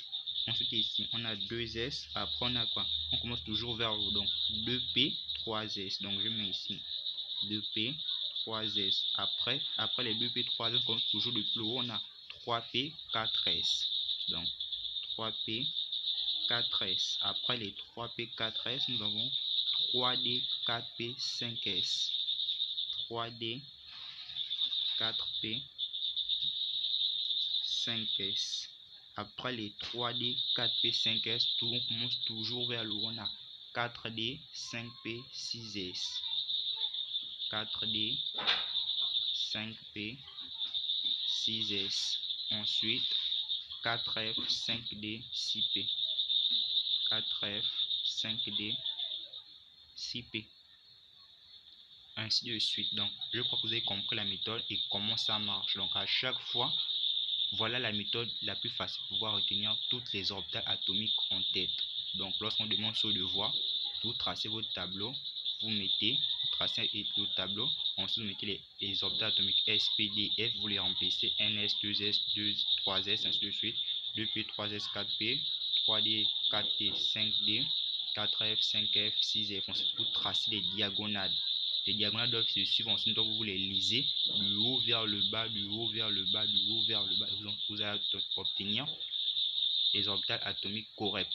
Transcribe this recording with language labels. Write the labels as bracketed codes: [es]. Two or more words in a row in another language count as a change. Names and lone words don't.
[fr] Ensuite ici, on a 2S, après on a quoi? On commence toujours vers le haut, donc 2P, 3S. Donc je mets ici 2P, 3S. Après les 2P, 3S, on commence toujours de plus haut, on a 3P, 4S. Donc 3P, 4S. Après les 3P, 4S, nous avons 3D, 4P, 5S. 3D, 4P, 5S. Après les 3D, 4P, 5S, on commence toujours vers le haut. On a 4D, 5P, 6S. 4D, 5P, 6S. Ensuite, 4F, 5D, 6P. 4F, 5D, 6P. Ainsi de suite. Donc, je crois que vous avez compris la méthode et comment ça marche. Donc, à chaque fois, voilà la méthode la plus facile pour pouvoir retenir toutes les orbitales atomiques en tête. Donc, lorsqu'on demande sur le devoir, vous tracez votre tableau, vous tracez le tableau, ensuite vous mettez les orbitales atomiques S, P, D, F, vous les remplacez NS, 2S, 3S, ainsi de suite, 2P, 3S, 4P, 3D, 4T, 5D, 4F, 5F, 6F. Ensuite, vous tracez les diagonales. Les diagonales doivent se suivre, ensuite donc vous les lisez du haut vers le bas, du haut vers le bas, du haut vers le bas. Vous allez obtenir les orbitales atomiques correctes.